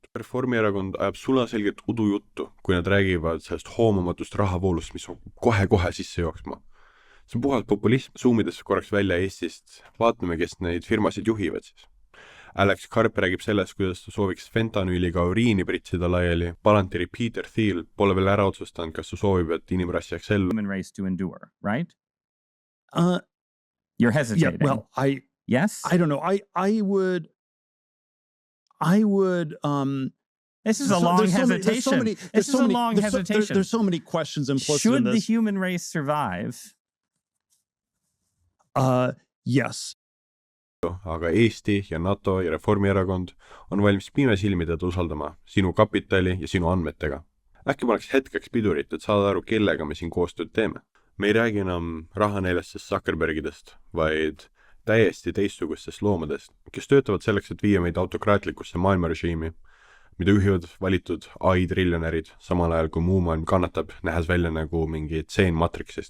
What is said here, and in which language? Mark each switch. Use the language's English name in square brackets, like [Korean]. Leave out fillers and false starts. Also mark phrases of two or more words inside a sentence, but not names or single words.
[Estonian] Reformierakond ajab sulaselgelt udujuttu, kui nad räägivad sellest hoomamatust rahavoolust, mis on kohe-kohe sisse jooksma. See on puhas populism. Zoomides korraks välja Eestist, vaatame, kes neid firmasid juhivad siis. Alex Karp räägib sellest, kuidas ta sooviks fentanüüliga uriini pritsida laiali. Palantiri Peter Thiel pole veel ära otsustanud, kas ta soovib, et inimrass jääks ellu. [English] Human race to endure, right? You're hesitating. Yeah, well, yes? I don't know. I would, this is a long hesitation. This is a long hesitation. There's so many questions implicit in this. Should the human race survive? Yes. [Estonian] Aga Eesti ja NATO ja Reformierakond on valmis pimesilmi teda usaldama sinu kapitali ja sinu andmetega. Äkki ma oleks hetkeks pidurit, et saada aru, kellega me siin koostööd teeme. Me ei räägi enam rahaneljastest Zuckerbergidest, vaid täiesti teistsugustest loomadest, kes töötavad selleks, et viia meid autokraatlikusse maailmarežiimi, mida juhivad valitud AI-triljonärid, samal ajal kui muu maailm kannatab, nähes välja nagu mingi tseen Matrixist.